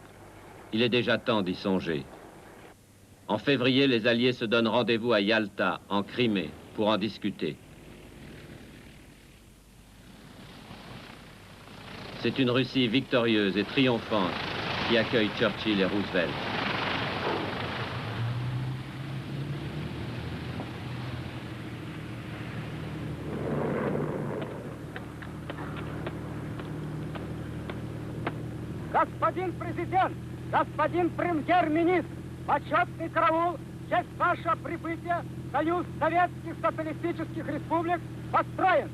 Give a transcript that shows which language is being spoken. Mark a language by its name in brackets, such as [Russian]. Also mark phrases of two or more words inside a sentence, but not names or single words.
[French] Il est déjà temps d'y songer. En février, les Alliés se donnent rendez-vous à Yalta, en Crimée, pour en discuter. C'est une Russie victorieuse et triomphante qui accueille Churchill et Roosevelt. [Russian] Господин президент, господин премьер-министр, почетный караул, в честь вашего прибытия Союз Советских Социалистических Республик построен.